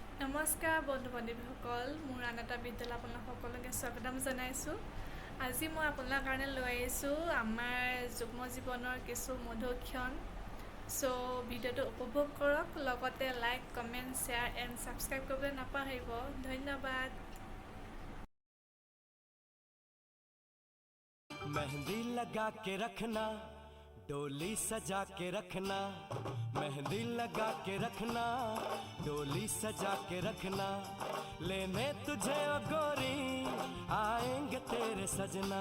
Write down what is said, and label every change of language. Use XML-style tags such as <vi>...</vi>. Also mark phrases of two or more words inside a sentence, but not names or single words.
<as>নমস্কাৰ বন্ধু বান্ধৱীসকল, মোৰ আন এটা বিদ্যালয় আপোনাক সকলোকে স্বাগতম জনাইছোঁ। আজি মই আপোনাৰ কাৰণে লৈ আহিছোঁ আমাৰ যুগ্ম জীৱনৰ কিছু মধুৰ ক্ষণ। ভিডিঅ'টো উপভোগ কৰক, লগতে</as> <en>like, comment, share and subscribe</en> <as>কৰিবলৈ নাপাহৰিব। ধন্যবাদ।</as> <hi>मेहंदी लगा के रखना, डोली सजा के रखना, मेहंदी लगा के रखना, डोली सजा के रखना, लेने तुझे ओ गोरी आएंगे तेरे सजना।</hi>